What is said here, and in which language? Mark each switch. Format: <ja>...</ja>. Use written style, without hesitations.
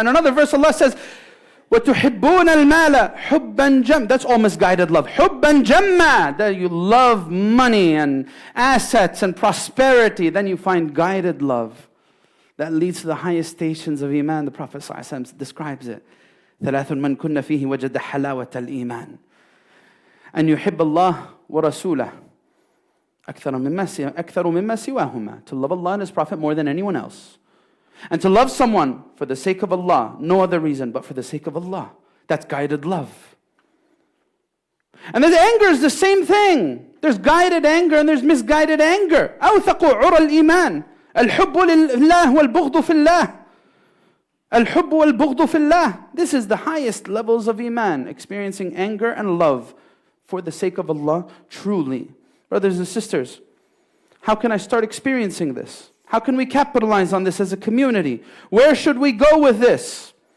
<en>In another verse Allah says,</en> <ar>وَتُحِبُّونَ الْمَالَ حُبًّا جَمًّا.</ar> <en>That's all misguided love.</en> <ar>حُبًّا جَمًّا.</ar> <en>That you love money and assets and prosperity. Then you find guided love that leads to the highest stations of iman. The Prophet ﷺ describes it.</en> <ar>ثلاث من كن فيه وجد حلاوة الإيمان أن يحب الله ورسوله أكثر مما سواهما.</ar> <en>To love Allah and His Prophet more than anyone else. And to love someone for the sake of Allah, no other reason but for the sake of Allah. That's guided love. And then anger is the same thing. There's guided anger and there's misguided anger.</en> <ar>أوثق عرى الإيمان الحب لله والبغض في الله. الحب والبغض في الله.</ar> <en>This is the highest levels of iman, experiencing anger and love for the sake of Allah truly. Brothers and sisters, how can I start experiencing this? How can we capitalize on this as a community? Where should we go with this?</en>